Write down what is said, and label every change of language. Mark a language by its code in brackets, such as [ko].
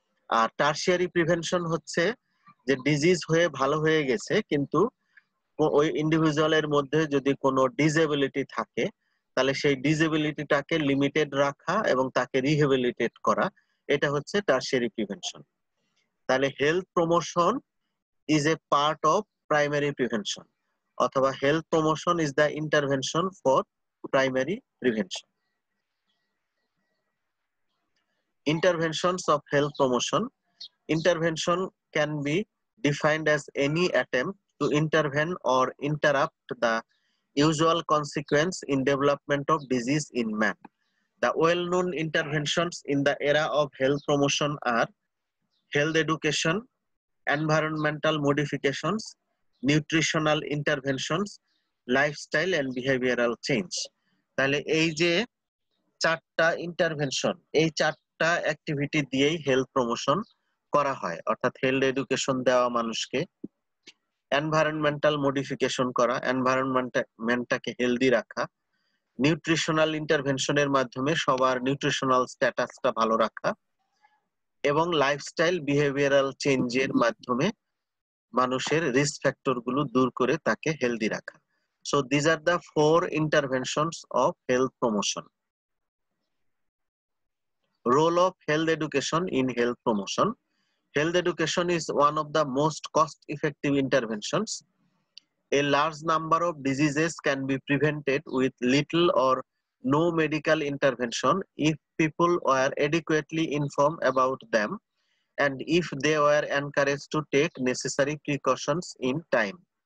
[bn] আর tertiary prevention হচ্ছে যে disease হয়ে ভালো হয়ে গেছে কিন্তু ওই ইন্ডিভিজুয়ালের মধ্যে যদি কোনো ডিসএবিলিটি থাকে তাহলে সেই ডিসএবিলিটিটাকে লিমিটেড রাখা এবং তাকে রিহেবিলিটেট করা, এটা হচ্ছে টারশিয়ারি প্রিভেনশন। [en] তাহলে health promotion is a part of primary prevention, [bn] অথবা [en] Health promotion is the intervention for primary prevention. Interventions of health promotion. Intervention can be defined as any attempt to intervene or interrupt the usual consequence in development of disease in man. The well-known interventions in the era of health promotion are health education, environmental modifications, nutritional interventions, lifestyle and behavioral change. [bn] তাহলে এই যে চারটা intervention, এই চারটা activity দিয়েই health promotion করা হয়। অর্থাৎ হেলথ এডুকেশন দেওয়া মানুষকে, এনভায়রনমেন্টাল মডিফিকেশন করা, এনভায়রনমেন্টটাকে হেলদি রাখা, নিউট্রিশনাল ইন্টারভেনশনের মাধ্যমে সবার নিউট্রিশনাল স্ট্যাটাসটা ভালো রাখা, এবং লাইফস্টাইল বিহেভিয়ারাল চেঞ্জের মাধ্যমে মানুষের রিস্ক ফ্যাক্টর গুলো দূর করে তাকে হেলদি রাখা। [en] So these are the 4 interventions of health promotion. Role of health education in health promotion. Health education is one of the most cost-effective interventions. A large number of diseases can be prevented with little or no medical intervention if people were adequately informed about them and if they were encouraged to take necessary precautions in time.